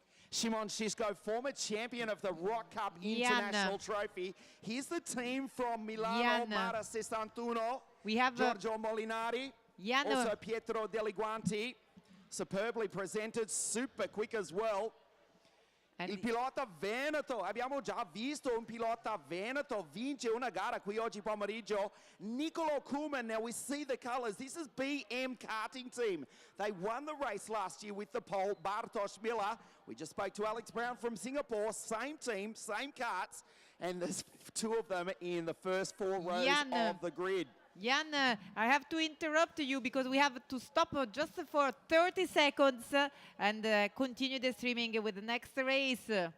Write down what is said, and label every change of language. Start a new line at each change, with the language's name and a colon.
English: Szymon Szyszko, former champion of the Rock Cup International Trophy. Here's the team from Milano, Mara Sestantuno, We have Giorgio Molinari, Jan. also Pietro Deliguanti. Superbly presented, super quick as well.
Italian: Il pilota Veneto, abbiamo già visto un pilota Veneto vince una gara qui oggi pomeriggio.
English: Nicolo Kuman, now we see the colors. This is BM karting team. They won the race last year with the pole, Bartosz Miller. We just spoke to Alex Brown from Singapore, same team, same karts, and there's two of them in the first 4 rows of the grid. Jan, I have to interrupt you because we have to stop just for 30 seconds and continue the streaming with the next race.